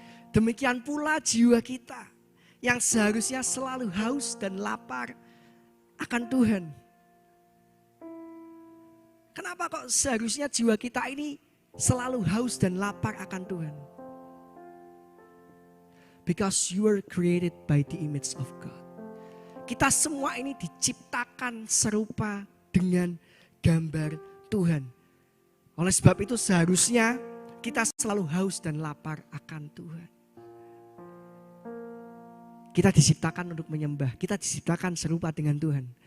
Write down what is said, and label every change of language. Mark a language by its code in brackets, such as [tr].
[id] Demikian pula jiwa kita yang seharusnya selalu haus dan lapar akan Tuhan. Kenapa kok seharusnya jiwa kita ini selalu haus dan lapar akan Tuhan? [en] Because you were created by the image of God. [id] Kita semua ini diciptakan serupa dengan gambar Tuhan. Oleh sebab itu seharusnya kita selalu haus dan lapar akan Tuhan. Kita diciptakan untuk menyembah, kita diciptakan serupa dengan Tuhan.